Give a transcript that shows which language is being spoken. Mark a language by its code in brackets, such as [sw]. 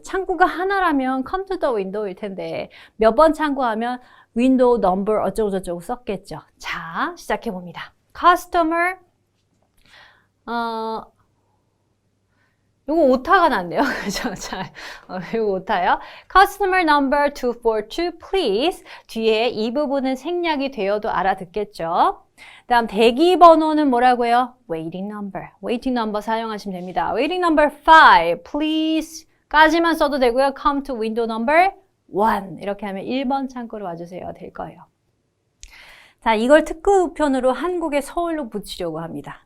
[ko] 창구가 하나라면 [en] come to the window [ko] 일 텐데 몇 번 창구하면 window number 어쩌고저쩌고 썼겠죠. 자, 시작해 봅니다. Customer 요거 오타가 났네요. 그죠? 자, 요거 오타요. [en] Customer number 242, please. [ko] 뒤에 이 부분은 생략이 되어도 알아듣겠죠. 다음 대기 번호는 뭐라고요? Waiting number. Waiting number 사용하시면 됩니다. [en] Waiting number 5, please. [ko] 까지만 써도 되고요. [en] Come to window number 1. [ko] 이렇게 하면 1번 창구로 와주세요. 될 거예요. 자, 이걸 특급 우편으로 한국의 서울로 붙이려고 합니다.